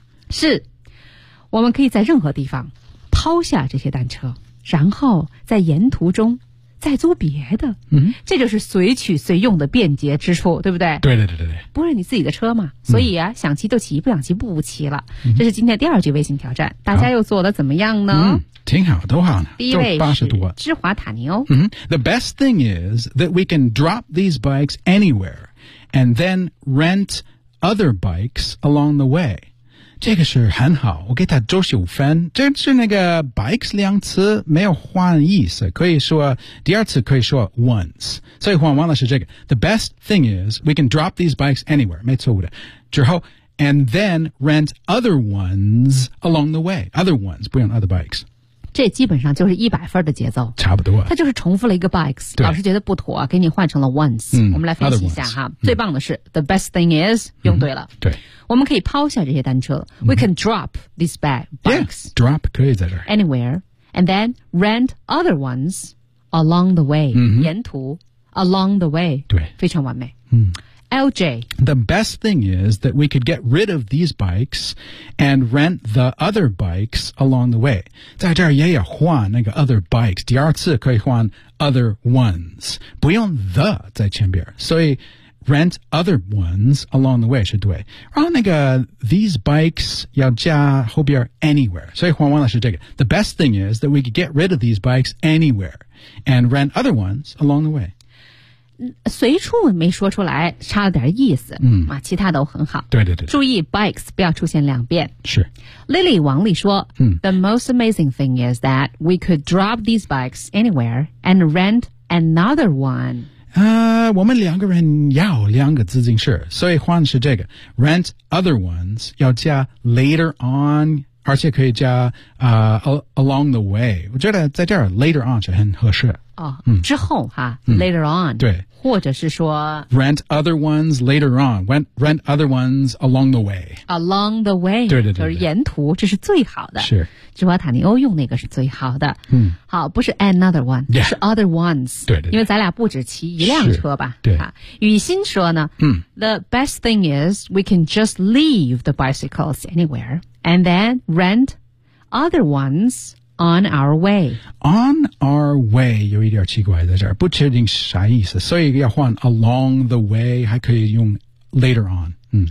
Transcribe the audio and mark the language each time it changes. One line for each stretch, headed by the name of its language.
Chinese: 是我们可以在任何地方抛下这些单车然后在沿途中再租别的。嗯，这就是随取随用的便捷之处，对不对？对对对对对。不是你自己的车嘛，所以啊，想骑就骑，不想骑不骑了。嗯，这是今天第二句微信挑战，大家又做的怎么样呢？嗯，挺好，都好呢。第一位是芝华塔尼欧。
English: 嗯 ，The best thing is that we can drop these bikes anywhere, and then rent other bikes along the way.
Chinese: 这个是很好，我给他九十五分。这是那个 bikes 两次没有换意思，可以说第二次可以说 once。所以换完了是这个。
English: The best thing is we can drop these bikes anywhere，
Chinese: 没错误的。之后
English: and then rent other ones along the way， other ones
Chinese: 不用
English: other bikes。
Chinese: 这基本上就是一百分的节奏，差不多。他就是重复了一个 bikes， 老师觉得不妥，给你换成了 once。嗯，我们来分析一下哈。嗯，最棒的是 the best thing is 用对了。嗯，对。我们可以抛下这些单车。
English: 嗯，We can drop these bikes.
Chinese: Yeah, drop 可以在这儿。
English: Anywhere. And then rent other ones along the way. 嗯，
Chinese: 沿途 along the way. 对，非常完美。嗯， LJ.
English: The best thing is that we could get rid of these bikes and rent the other bikes along the way.
Chinese: 在这儿也有换那个
English: other bikes.
Chinese: 第二次可以换
English: other ones.
Chinese: 不用 the 在前边。所以
English: Rent other ones along the way
Chinese: 是对，然后那个
English: these bikes
Chinese: 要加后边
English: anywhere，
Chinese: 所以黄文老师这个
English: the best thing is that we could get rid of these bikes anywhere and rent other ones along the way。
Chinese: 随处没说出来，差了点意思。嗯啊，其他都很好。对对 对，注意 bikes 不要出现两遍。是，Lily 王丽说，嗯
English: ，the most amazing thing is that we could drop these bikes anywhere and rent another one。
Chinese: 我们两个人要两个自行车，所以换是这个
English: rent other ones
Chinese: 要加
English: later on，
Chinese: 而且可以加
English: along the way。
Chinese: 我觉得在这儿 later on 是很合适。哦，嗯，之后哈，
English: later on。
Chinese: 对，或者是说
English: rent other ones later on， rent other ones along the way， along the way。
Chinese: 对对 对， 对，就是沿途，这是最好的。是芝华塔尼欧用那个是最好的。嗯，好，不是 another one。
English: Yeah，
Chinese: 是
English: other ones。
Chinese: 对， 对对，因为咱俩不止骑一辆车吧。对，雨欣说呢，嗯，
English: the best thing is we can just leave the bicycles anywhere and then rent other onesOn our way.
Chinese: On our way 有一点奇怪在这儿，不确定啥意思，所以要换
English: along the way，
Chinese: 还可以用
English: later on。
Chinese: 嗯